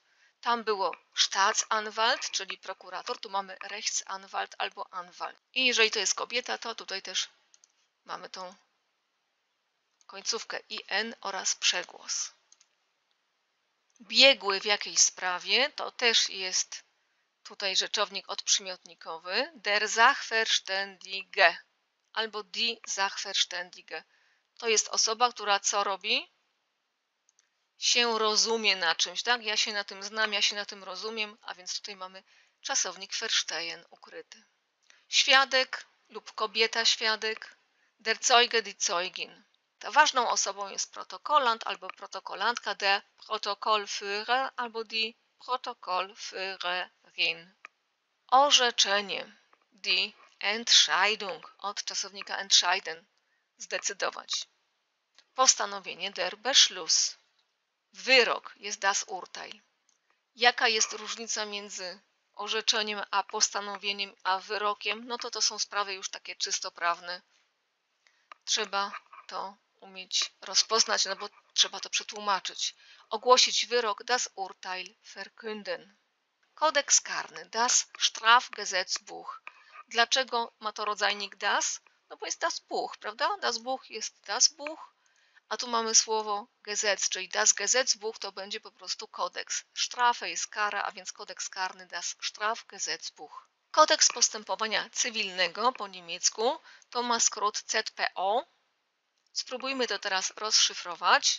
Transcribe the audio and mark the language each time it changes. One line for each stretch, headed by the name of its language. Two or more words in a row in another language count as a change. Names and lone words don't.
Polish: Tam było Staatsanwalt, czyli prokurator, tu mamy Rechtsanwalt albo Anwalt. I jeżeli to jest kobieta, to tutaj też mamy tą końcówkę in oraz przegłos. Biegły w jakiejś sprawie, to też jest tutaj rzeczownik odprzymiotnikowy,
German: der Sachverständige albo die Sachverständige.
Polish: To jest osoba, która co robi? Się rozumie na czymś, tak? Ja się na tym znam, ja się na tym rozumiem, a więc tutaj mamy czasownik verstehen ukryty. Świadek lub kobieta świadek,
German: der Zeuge, die Zeugin.
Polish: Ta ważną osobą jest protokolant albo protokolantka,
German: der Protokollführer
Polish: albo
German: die Protokollführerin. Orzeczenie, die Entscheidung,
Polish: od czasownika entscheiden, zdecydować. Postanowienie,
German: der Beschluss.
Polish: Wyrok jest
German: das Urteil.
Polish: Jaka jest różnica między orzeczeniem a postanowieniem a wyrokiem? No to są sprawy już takie czysto prawne. Trzeba to umieć rozpoznać, no bo trzeba to przetłumaczyć. Ogłosić wyrok,
German: das Urteil verkünden.
Polish: Kodeks karny,
German: das Strafgesetzbuch.
Polish: Dlaczego ma to rodzajnik das? No bo jest
German: das Buch,
Polish: prawda?
German: Das Buch
Polish: jest
German: das Buch,
Polish: a tu mamy słowo Gesetz, czyli
German: das Gesetzbuch
Polish: to będzie po prostu kodeks. Strafe jest kara, a więc kodeks karny,
German: das Strafgesetzbuch.
Polish: Kodeks postępowania cywilnego po niemiecku to ma skrót ZPO. Spróbujmy to teraz rozszyfrować.